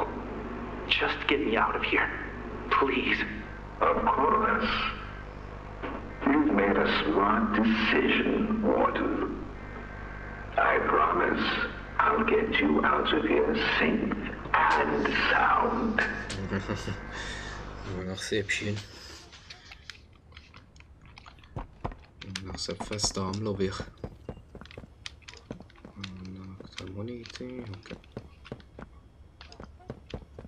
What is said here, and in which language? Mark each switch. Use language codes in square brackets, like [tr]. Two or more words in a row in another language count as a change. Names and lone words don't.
[en] Just get me out of here. Please. Of course. You've made a smart decision, Warden. I promise I'll get you out of here safe and sound. [mt] Ma naħsibx jien. Naħseb festa għamlu bih. Aktar moniti, ok.